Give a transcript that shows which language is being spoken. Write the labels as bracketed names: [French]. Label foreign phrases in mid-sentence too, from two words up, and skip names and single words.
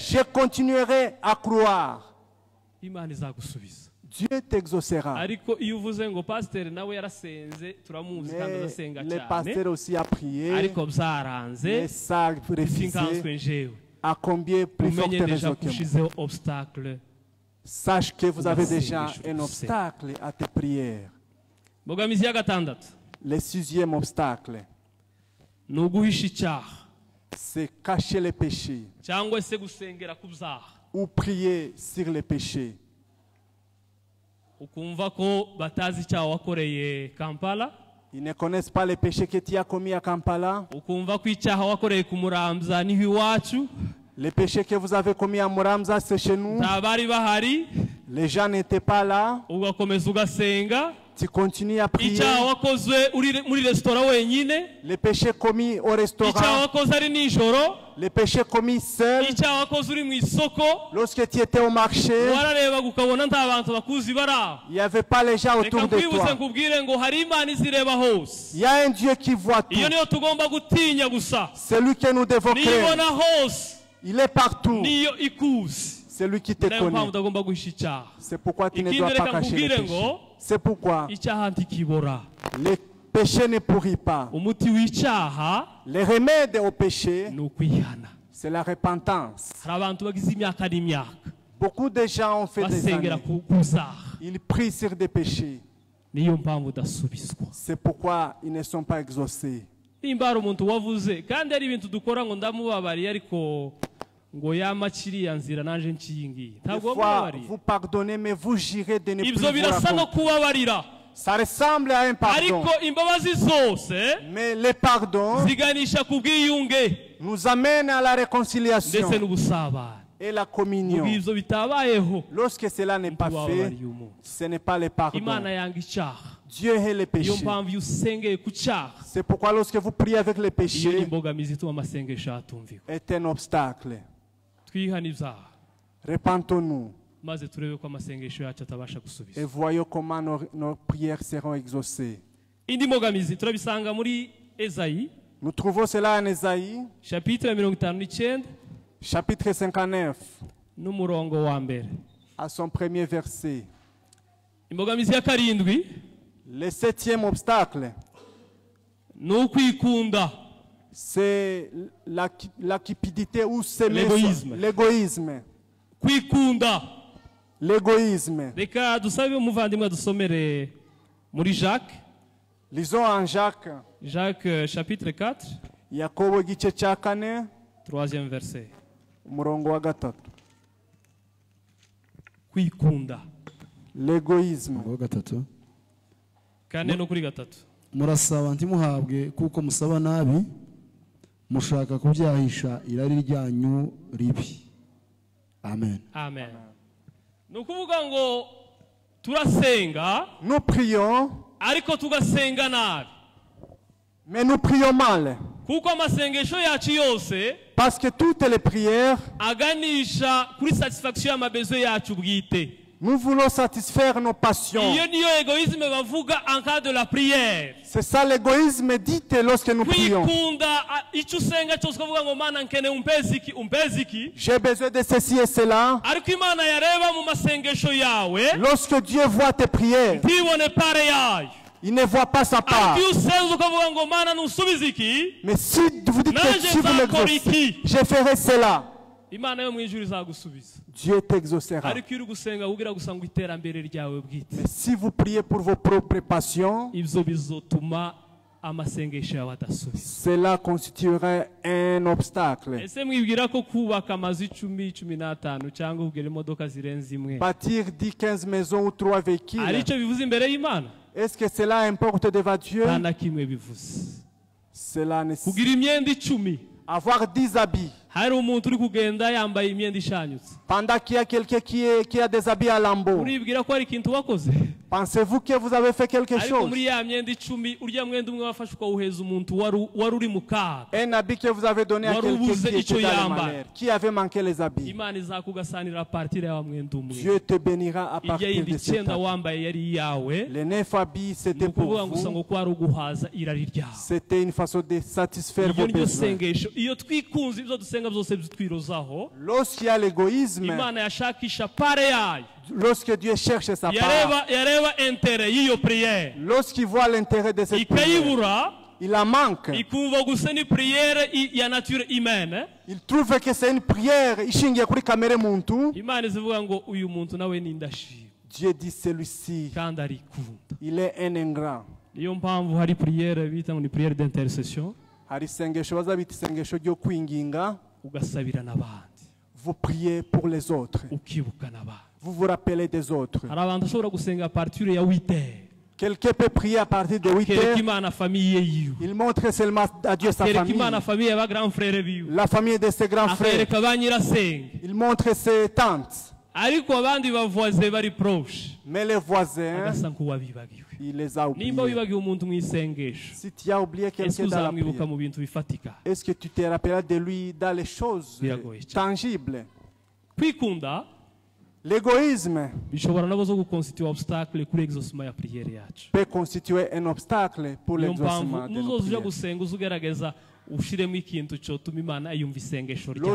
[French] je continuerai à croire. [Kinyarwanda] imana izagusubiza [French] Dieu t'exaucera. [Kinyarwanda] ariko iyo uvuze ngo pasiteri nawe yarasenze turamuzi kandi [French] Mais [Kinyarwanda] arasenga [French] le [Kinyarwanda] cyane [French] pasteur aussi a prié, [Kinyarwanda] ariko byaranze [French] mais ça a [Kinyarwanda] sinkanswe [French] refusé. [Kinyarwanda] njewe [French] À combien plus forte [Kinyarwanda] umenye deja [French] raison [Kinyarwanda] ko [French] que moi. [Kinyarwanda] ushizeho obstacle [French] Sache que vous avez déjà [Kinyarwanda] Masengesho [French] un [Kinyarwanda] gusa. [French] obstacle à tes prières. [Kinyarwanda] mbogamizi ya gatandatu [French] Le 6e obstacle, [Kinyarwanda] ni uguhisha icyaha [French] c'est cacher les péchés [Kinyarwanda] cyangwa se gusengera ku byaha [French] ou prier sur les péchés. [Kinyarwanda] ukumva ko batazi icyaha wakoreye kampala [French] Ils ne connaissent pas les péchés que tu as commis à Kampala, [Kinyarwanda] ukumva ko icyaha wakoreye ku muramza niho iwacu [French] les péchés que vous avez commis à Muramza, c'est chez nous. [Kinyarwanda] nta bari bahari [French] Les gens n'étaient pas là. [Kinyarwanda] ugakomeza ugasenga [French] Tu continues à prier. [Kinyarwanda] icyaha wakozwe uri muri resitora wenyine [French] Les péchés commis au [Kinyarwanda] icyaha [French] restaurant, [Kinyarwanda] wakoze ari nijoro [French] les péchés commis seul, [Kinyarwanda] icyaha wakoze uri mu isoko [French] lorsque tu étais au marché, [Kinyarwanda] wararebaga ukabona nta bantu bakuzi bari aho [French] il n'y avait pas les gens [Kinyarwanda] reka [French] autour de [Kinyarwanda] nkwibutse [French] toi. [Kinyarwanda] nkubwire ngo hari imana izireba hose [French] Il y a un Dieu qui voit tout. [Kinyarwanda] iyo niyo tugomba gutinya gusa [French] C'est lui que nous devons [Kinyarwanda] niyo [French] craindre. [Kinyarwanda] ibona hose [French] Il est partout. [Kinyarwanda] niyo ikuzi [French] C'est lui qui te [Kinyarwanda] niyo mpamvu [French] connaît. [Kinyarwanda] utagomba guhisha icyaha [French] C'est pourquoi tu ne [Kinyarwanda] Ikindi [French] dois [Kinyarwanda] reka [French] pas cacher les [Kinyarwanda] nkubwire [French] péchés. [Kinyarwanda] ngo [French] C'est pourquoi [Kinyarwanda] icyaha ntikibora [French] les péchés ne pourrissent pas. [Kinyarwanda] umuti w'icyaha [French] Le remède au péché, [Kinyarwanda] ni ukwihana [French] c'est la repentance. [Kinyarwanda] hari abantu bagize imyaka n'imyaka [French] Beaucoup de gens ont fait des [Kinyarwanda] basengera [French] années. [Kinyarwanda] ku byaha [French] Ils prient sur des péchés. [Kinyarwanda] niyo mpamvu udasubizwa [French] C'est pourquoi ils ne sont pas exaucés. [Kinyarwanda] nimba hari umuntu wavuze kandi ari ibintu dukora ngo ndamubabariye ariko ngo yama kiriya nzira naje nshingiye [French] Des [Kinyarwanda] ntabwo [French] fois, [Kinyarwanda] wamubabariye [French] vous pardonnez, mais vous jurez de ne plus [Kinyarwanda] ibyo [French] vous [Kinyarwanda] birasa no [French] raconter. [Kinyarwanda] kubabarira [French] Ça ressemble à un pardon. [Kinyarwanda] ariko imbabazi zose [French] Mais le pardon [Kinyarwanda] ziganisha ku bwiyunge [French] nous amène à la réconciliation [Kinyarwanda] ndetse n'ubusabane [French] et la [Kinyarwanda] mu [French] communion. [Kinyarwanda] gihe ibyo bitabayeho [French] Lorsque cela n'est pas fait, [Kinyarwanda] wababariye umuntu [French] ce n'est pas le pardon. [Kinyarwanda] imana yanga icyaha [French] Dieu est le [Kinyarwanda] niyo [French] péché. [Kinyarwanda] mpamvu iyo usengeye ku cyaha [French] C'est pourquoi lorsque vous priez avec le [Kinyarwanda] iyo ni [French] péché, [Kinyarwanda] imbogamizi ituma amasengesho atumvikwa [French] est un obstacle. [Kinyarwanda] twihane ibyaha [French] Repentons-nous [Kinyarwanda] maze turebe ko amasengesho yacu atabasha [French] et [Kinyarwanda] gusubiza [French] voyons comment nos prières seront exaucées. [Kinyarwanda] indi mbogamizi turabisanga muri ezayi [French] Nous trouvons cela en Ésaïe, chapitre 59 chapitre 59, [Kinyarwanda] n'umurongo wa mbere [French] à son premier verset. [Kinyarwanda] imbogamizi ya karindwi [French] Le 7e obstacle, [Kinyarwanda] ni ukwikunda [French] c'est la cupidité ou L'égoïsme. l'égoïsme. [Kinyarwanda] kwikunda [French] L'égoïsme. [Kinyarwanda] reka dusabe umuvandimwe adusomere muri jacques [French] Lisons en Jacques, chapitre 4 [Kinyarwanda] Yakobo igice cya kane, [French] 3e verset [Kinyarwanda] umurongo wa gatatu. kwikunda [French] L'égoïsme. [Kinyarwanda] wa gatatu. kane no kuri gatatu Murasaba ntimuhabwe kuko musaba nabi, mushaka kubyahisha irari ryanyu ribi. Amen. amen ni ukuvuga ngo turasenga [French] Nous prions, [Kinyarwanda] ariko tugasenga nabi [French] mais nous prions mal. [Kinyarwanda] kuko amasengesho yacu yose [French] Parce que toutes les prières, [Kinyarwanda] aganisha kuri satisfaction y'amabezo yacu bwite [French] nous voulons satisfaire nos passions. [Kinyarwanda] iyo niyo egoisme bavuga [French] en cas de la prière C'est ça l'égoïsme dit lorsque nous prions. [Kinyarwanda] kwikunda icyo usenga cyose ukavuga ngo mana nkeneye umpezi iki [French] J'ai besoin de ceci et cela. [Kinyarwanda] ariko imana yareba mu masengesho yawe [French] Lorsque Dieu voit tes prières, [Kinyarwanda] ntibone pare yayo [French] il ne voit pas sa part. [Kinyarwanda] ariko iyo usenze ukavuga ngo mana ntusubize iki [French] Mais si vous dites que [Kinyarwanda] naje [French] si vous [Kinyarwanda] nzakora [French] m'exaucez, [Kinyarwanda] iki [French] je ferai cela. [Kinyarwanda] imana yo mu ijuru izagusubiza [French] Dieu t'exaucera. [Kinyarwanda] ariko iyo uri gusenga ubwira gusa ngo iterambere ryawe bwite [French] Mais si vous priez pour vos propres passions, [Kinyarwanda] ibyo bizotuma amasengesho yawe adasubiza. [French] cela constituerait un obstacle. [Kinyarwanda] Ese mwibwira ko kubaka amazu 10, 15 cyangwa kugura imodoka zirenze imwe [French] Bâtir 10, 15 maisons ou 3 véhicules, [Kinyarwanda] arico bivuze imbere y'Imana? [French] est-ce que cela importe devant Dieu? [Kinyarwanda] Nta na kimwe bivuze. [French] Cela nécessite [Kinyarwanda] Kugira imyenda 10, [French] avoir 10 habits. [Kinyarwanda] hari umuntu uri kugenda yambaye imyenda ishanyutse, [French] Pendant qu'il y a quelqu'un qui a des habits à lambeaux, [Kinyarwanda] uribwira ko hari ikintu wakoze? [French] pensez-vous que vous avez fait quelque [Kinyarwanda] Ariko [French] chose? [Kinyarwanda] muri ya myenda 10 urya mwenda umwe wafashe ukawuheza umuntu wari uri mu kaga, [French] Un habit que vous avez donné à quelqu'un qui était dans le malheur, qui avait manqué les habits. [Kinyarwanda] Imana izakugasanira partir ya wa mwenda umwe. [French] Dieu te bénira à [Kinyarwanda] Irya [French] partir [Kinyarwanda] yindi [French] de cet [Kinyarwanda] 9 [French] habit. [Kinyarwanda] wambaye yari iyawe, [French] Les 9 habits, [Kinyarwanda] ni [French] c'était pour [Kinyarwanda] ukuvuga ngo gusa [French] vous. [Kinyarwanda] ngo ko ari uguhaza irari ryawe. [French] C'était une façon de satisfaire [Kinyarwanda] Iryo [French] vos [Kinyarwanda] niryo [French] besoins. [Kinyarwanda] sengesho, iyo twikunze ibyo dusenga byose bitwirozaho, [French] Lorsqu'il y a l'égoïsme, [Kinyarwanda] Imana yashakisha pare yayo, [French] lorsque Dieu cherche sa part, [Kinyarwanda] yareba intere y'iyo prière, [French] lorsqu'il voit l'intérêt de cette prière, [Kinyarwanda] ikayibura, [French] il la manque. [Kinyarwanda] ikumva gusa ni prière ya [French] nature humaine. Il trouve que c'est une prière [Kinyarwanda] ishingiye kuri kamere muntu. Imana izivuga ngo uyu muntu nawe ni indashima [French] Dieu dit celui-ci, [Kinyarwanda] kandi arikunda. [French] il est un ingrat. [Kinyarwanda] Niyo mpamvu hari prière bita ngo ni [French] prière d'intercession, [Kinyarwanda] Hari isengesho bazabita isengesho ryo kwinginga. ugasabira n'abandi, [French] Vous priez pour les autres. [Kinyarwanda] ukibuka n'abandi. [French] Vous vous rappelez des autres. [Kinyarwanda] Hari abantu ashobora gusenga [French] a partir [Kinyarwanda] ya 8h, [French] Quelqu'un peut prier à partir de 8 [Kinyarwanda] kereka [French] heures. [Kinyarwanda] Imana famiye yiwe, [French] Il montre seulement à Dieu sa [Kinyarwanda] kereka [French] famille. [Kinyarwanda] Imana famiye y'aba [French] grand frère [Kinyarwanda] biwe, [French] La famille de ses grands frères. [Kinyarwanda] akereka ba nyirasenge. [French] Il montre ses tantes. [Kinyarwanda] Ariko abandi bavoise bari proche, [French] Mais les voisins, [Kinyarwanda] agasa nk'uwabibagiwe. [French] il les a [Kinyarwanda] Nimba [French] oubliés. [Kinyarwanda] wibagiwe umuntu mu isengesho, [French] Si tu as oublié [Kinyarwanda] ese [French] quelqu'un dans la [Kinyarwanda] uzamwibuka [French] prière, [Kinyarwanda] mu bintu bifatika? [French] est-ce que tu te rappelleras de lui dans les choses [Kinyarwanda] Biragoye cyane. [French] tangibles? [Kinyarwanda] Kwikunda [French] L'égoïsme [Kinyarwanda] bishobora nabo zo guconstituer obstacle kuri exaucement ya prière yacu. [French] peut constituer un obstacle pour [Kinyarwanda] Niyo [French] l'exaucement [Kinyarwanda] mpamvu [French] de nos [Kinyarwanda] nuzoza uja [French] prières. [Kinyarwanda] gusenga uzugerageza ushiremo ikintu cyotuma Imana yumva isengesho ryawe.